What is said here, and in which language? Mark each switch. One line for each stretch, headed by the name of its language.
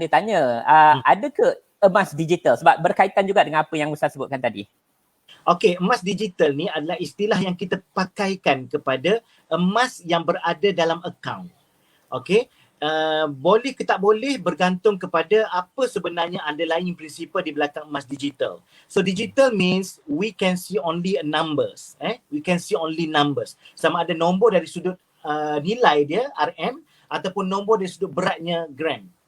Malay: Dia tanya, ada ke emas digital? Sebab berkaitan juga dengan apa yang Ustaz sebutkan tadi. Okey, emas digital ni adalah istilah yang kita pakaikan kepada emas yang berada dalam akaun. Okey, boleh ke tak boleh bergantung kepada apa sebenarnya underlying principle di belakang emas digital.
English: So digital means we can see only numbers. We can see only numbers.
Malay: Sama ada nombor dari sudut nilai dia RM ataupun nombor dari sudut beratnya gram.